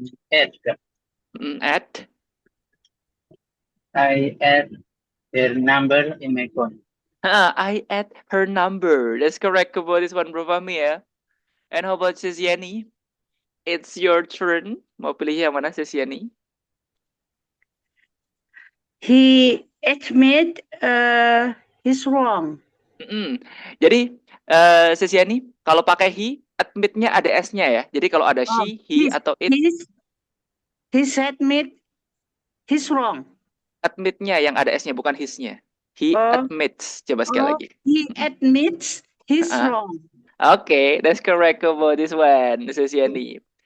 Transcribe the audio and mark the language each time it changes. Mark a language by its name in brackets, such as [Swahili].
[English] Add. I add their number in my phone. I add her number. That's correct about this one, Bro Fahmi ya. And how about Sis Yani? It's your turn. [Indonesian] Mau pilih yang mana, Sis Yani? [English] He admit he's wrong. [Indonesian] Jadi, Sis Yani, kalau pakai he, admit-nya ada S-nya ya. Jadi kalau ada she, he, atau it. [English] He's admit he's wrong. [Indonesian] Admit-nya yang ada S-nya, bukan his-nya. [English] He admits. [Indonesian] Coba sekali lagi. [English] He admits he's wrong. Okay, that's correct about this one, Sis Yani.